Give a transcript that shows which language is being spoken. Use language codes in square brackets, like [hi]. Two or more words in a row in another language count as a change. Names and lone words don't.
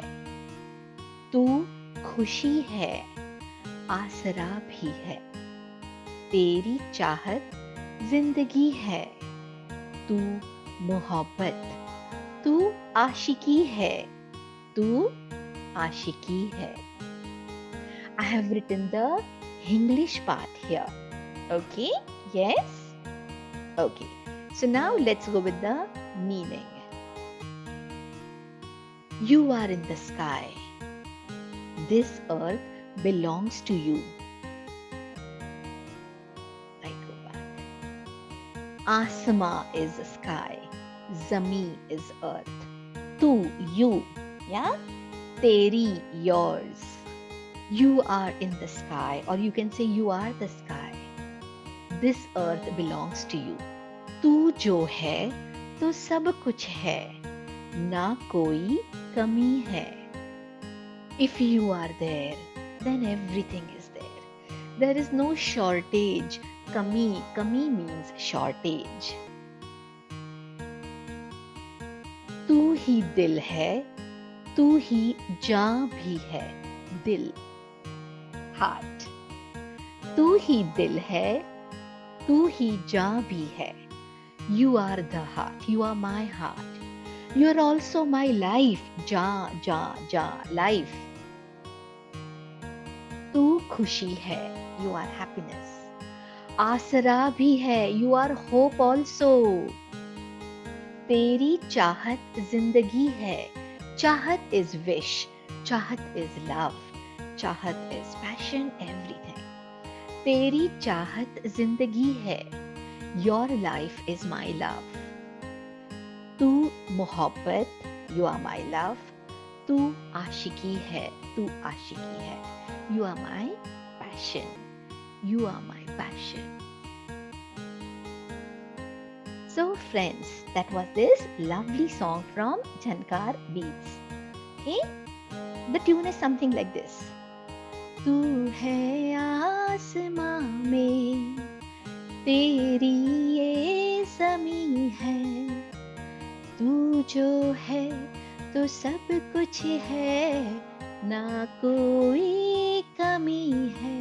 [hi] तू खुशी है, आसरा भी है. तेरी चाहत जिंदगी है. तू मोहब्बत, तू आशिकी है. तू आशिकी है. [en] I have written the English part here. Okay? Yes? Okay. So now let's go with the meaning. You are in the sky. This earth belongs to you. I go back. Asma is sky. Zameen is earth. Tu, you. Yeah? Teri, yours. You are in the sky, or you can say you are the sky. This earth belongs to you. [hi] तू जो है तो सब कुछ है, ना कोई कमी है. [en] If you are there, then everything is there. There is no shortage. Kami means shortage. [hi] तू ही दिल है, तू ही जान भी है. [en] दिल, heart. [hi] तू ही दिल है, तू ही जान भी है. [en] You are the heart. You are my heart. You are also my life. Life. [hi] तू खुशी है. [en] You are happiness. [hi] आसरा भी है, [en] you are hope also. [hi] तेरी चाहत जिंदगी है. [en] चाहत is wish, चाहत is love, चाहत is passion, everything. [hi] तेरी चाहत जिंदगी है. [en] Your life is my love. [hi] तू मोहब्बत, [en] you are my love. [hi] तू आशिकी है, तू आशिकी है. [en] You are my passion. You are my passion. So friends, that was this lovely song from Jhankar Beats. Okay? The tune is something like this. [hi] तू है आसमां में, तेरी ये ज़मीं है. तू जो है तो सब कुछ है, ना कोई कमी है.